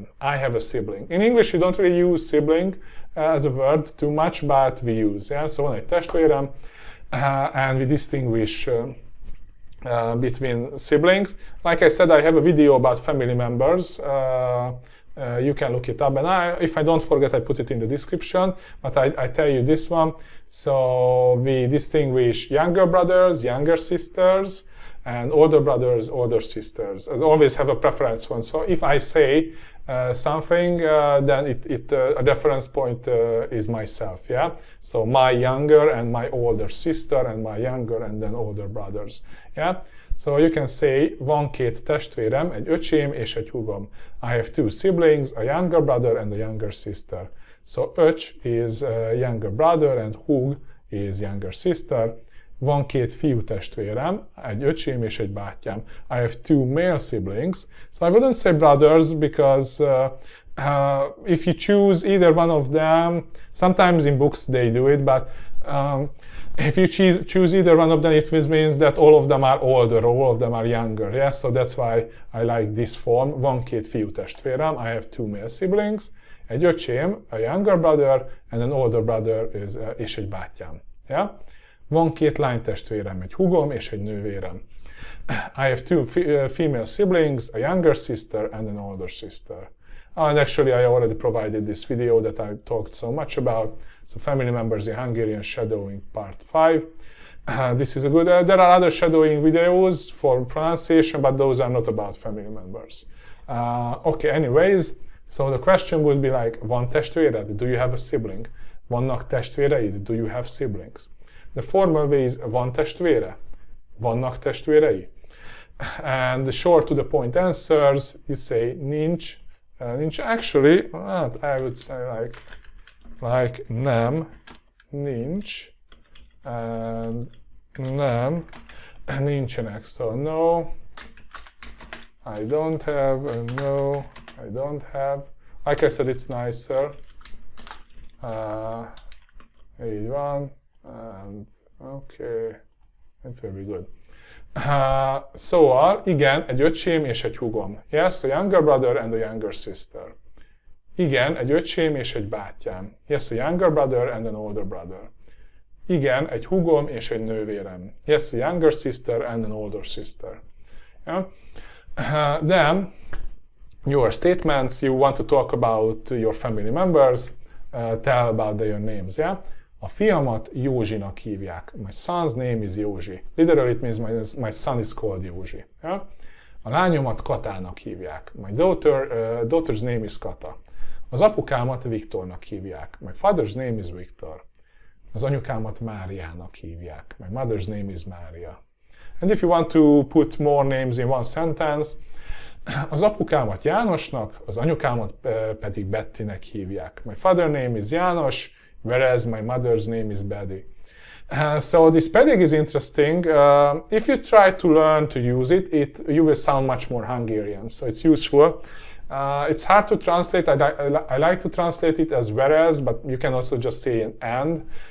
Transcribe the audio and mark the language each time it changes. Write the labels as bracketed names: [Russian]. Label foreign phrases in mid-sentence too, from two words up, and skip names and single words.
[English] I have a sibling. In English you don't really use sibling as a word too much, but we use. Yeah? So [Hungarian] van egy testvérem, [English] and we distinguish between siblings. Like I said, I have a video about family members. You can look it up, and if I don't forget, I put it in the description, but I tell you this one. So we distinguish younger brothers, younger sisters, and older brothers, older sisters. I always have a preference one. So if I say something, then a reference point is myself, yeah? So my younger and my older sister, and my younger and then older brothers, yeah? So you can say, [Hungarian] van két testvérem, egy öcsém és egy húgom. [English] I have two siblings, a younger brother and a younger sister. So öcs is younger brother and húg is younger sister. [Hungarian] Van két fiú testvérem, egy öcsém és egy bátyám. [English] I have two male siblings. So I wouldn't say brothers because if you choose either one of them, sometimes in books they do it, but if you choose either one of them, it means that all of them are older, or all of them are younger. Yeah? So that's why I like this form. [Hungarian] Van két fiú testvérem, [English] I have two male siblings. [Hungarian] Egy öcsém, [English] a younger brother, and an older brother [Hungarian] és egy bátyám. [English] Yeah? [Hungarian] Van két lánytestvérem, egy húgom és egy nővérem. [English] I have two female siblings, a younger sister and an older sister. And actually I already provided this video that I talked so much about. So family members in Hungarian shadowing part 5. This is a good, there are other shadowing videos for pronunciation, but those are not about family members. Okay, anyways, so the question would be like, [Hungarian] van testvéred? [English] Do you have a sibling? [Hungarian] Vannak testvéreid? [English] Do you have siblings? The formal way is, [Hungarian] van testvére? Vannak testvérei? [English] And the short to the point answers, you say nincs. [Hungarian] Nincs. [English] Actually, I would say like [Hungarian] nem, nincs, [English] and [Hungarian] nem, nincsenek. [English] So no, I don't have, and no, I don't have. Like I said, it's nicer. [Hungarian] Így van. [English] And okay, it's very good. [Hungarian] Szóval, igen, egy öcsém és egy húgom. [English] Yes, a younger brother and a younger sister. [Hungarian] Igen, egy öcsém és egy bátyám. [English] Yes, a younger brother and an older brother. [Hungarian] Igen, egy húgom és egy nővérem. [English] Yes, a younger sister and an older sister. Yeah? Then, your statements, you want to talk about your family members. tell about their names, yeah? [Hungarian] A fiamat Józsinak hívják. [English] My son's name is Józsi. Literally it means my son is called Józsi. Yeah? [Hungarian] A lányomat Katának hívják. [English] My daughter's name is Kata. [Hungarian] Az apukámat Viktornak hívják. [English] My father's name is Viktor. [Hungarian] Az anyukámat Máriának hívják. [English] My mother's name is Mária. And if you want to put more names in one sentence, [Hungarian] az apukámat Jánosnak, az anyukámat pedig Bettynek hívják. [English] My father's name is János, whereas my mother's name is Betty. So this pedig is interesting. If you try to learn to use it, you will sound much more Hungarian. So it's useful. It's hard to translate. I like to translate it as whereas, but you can also just say an and.